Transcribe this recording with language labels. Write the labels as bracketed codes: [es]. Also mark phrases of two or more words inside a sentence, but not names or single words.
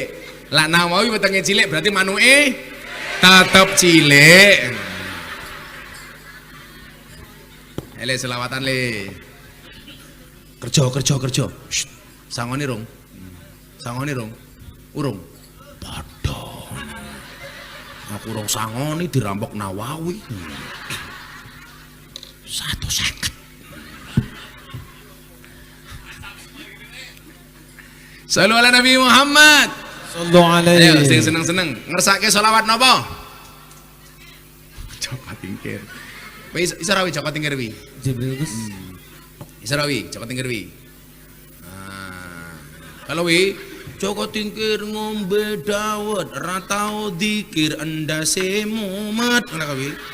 [jv] Lak Nawawi wetenge cilik berarti manuke tetep cilik. Ele selawatan le. Kerja. Sangone rong. Urung. Padha. Aku rong sangoni dirampok Nawawi. 150. [ar] صلوا على النبي محمد. صلوا عليه. [jv] Ayo sing seneng-seneng ngersake selawat napa? Joko Tingkir. Wis iso ra wi Joko Tingkir wi? Jibril Gus. Iso ra wi Joko Tingkir wi? Kalau wi Joko Tingkir ngombe dawet ra tau dikir endase mumet ngono kuwi.